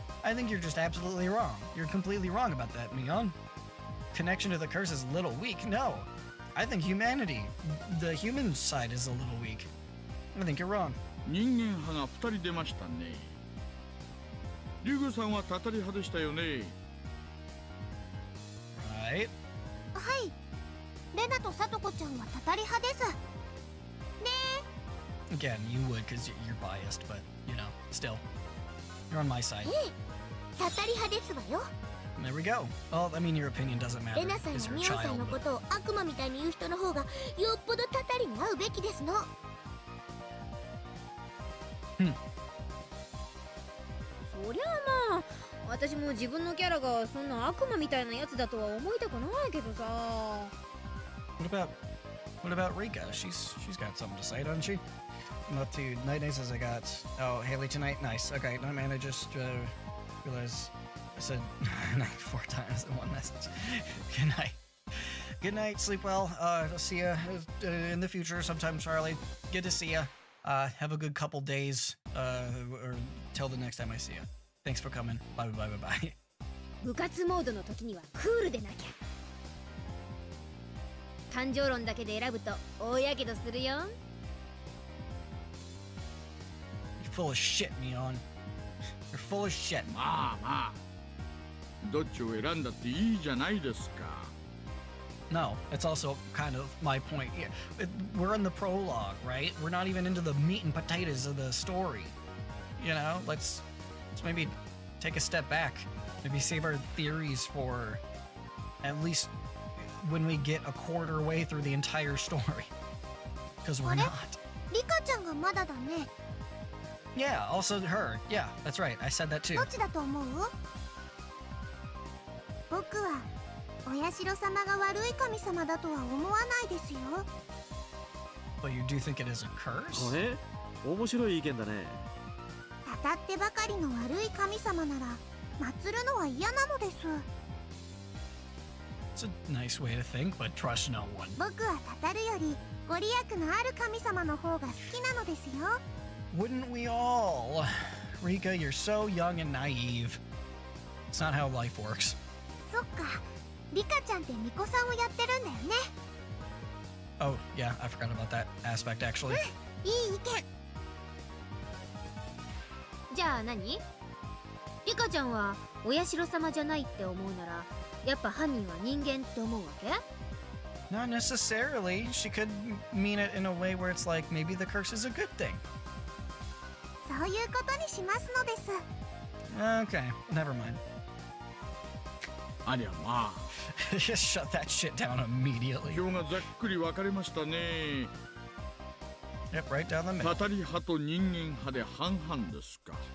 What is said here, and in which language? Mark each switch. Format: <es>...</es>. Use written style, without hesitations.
<en>I think you're just absolutely wrong. You're completely wrong about that, Mion. Connection to the curse is a little weak. No. I think humanity, the human side, is a little weak. I think you're wrong.</en> <ja>人間派が2人出ましたね。リュウグさんはタタリ派でしたよね。</ja> <en>Right?</en> <ja>はい。レナとサトコちゃんはタタリ派です。</ja> <en>Again, you would because you're biased, but, you know, still. You're on my side.</en> <ja>タタリ派ですわよ。</ja> <en>There we go. Well, I mean, your opinion doesn't matter</en> <ja>レナさん</ja> <en>because</en> <ja>や</ja> <en>you're a</en> <ja>ミオンさん</ja> <en>child,</en> <ja>のこ</ja> <en>but...</en> <ja>とを悪魔みたいに言う人の方がよっぽどタタリに合うべきですの。そりゃあまあ私も自分のキャラがそんな悪魔みたいなやつだとは思いたくないけどさ。</ja> <en>What about Rika? She's got something to say, doesn't she? I'm up to night says I got Haley tonight. Nice. Okay, no man, I just realized I said night 4 times in one message. Good night. Good night. Sleep well. I'll see you in the future sometime, Charlie. Good to see you. Have a good couple days or till the next time I see you. Thanks for coming. Bye bye bye bye.</en> <ja>部活モードの時にはクールでなきゃ。感情論だけで選ぶと大やけどするよ。</ja> <en>You're full of shit, Mion. You're full of shit.</en> <ja>まあまあ。どっちを選んだっていいじゃないですか。</ja> <en>No, it's also kind of my point. Yeah, we're in the prologue, right? We're not even into the meat and potatoes of the story. You know, let's maybe take a step back. Maybe save our theories for at least when we get a quarter way through the entire story. Because we're not.</en> <ja>リカちゃんがまだだね。</ja> <en>Yeah, also her. Yeah, that's right. I said that too.</en> <ja>どっちだと思う？僕はお社様が悪い神様だとは思わないですよ。</ja> <en>But you do think it is a curse?</en> <ja>え、面白い意見だね。たたってばかりの悪い神様なら祀るのは嫌なのです。</ja> <en>It's a nice way to think, but trust no one.</en> <ja>僕はたたるよりご利益のある神様の方が好きなのですよ。</ja> <en>Wouldn't we all? Rika, you're so young and naive. It's not how life works.</en> <ja>そっか、リカちゃんって巫女さんをやってるんだよね。</ja> <en>Oh, yeah, I forgot about that aspect actually.</en> <ja>いい意見。じゃあ何？リカちゃんはお社様じゃないって思うならやっぱ犯人は人間って思うわけ？</ja> <en>Not necessarily. She could mean it in a way where it's like maybe the curse is a good thing.</en> <ja>そういうことにしますのです。</ja> <en>Okay, never mind.</en> <ja>ありゃまあ。</ja> <en>Just shut that shit down immediately.</en> <ja>票がざっくり分かれましたね。</ja> <en>Yep, right down the middle.</en> <ja>タタリ派と人間派で半々ですか。</ja>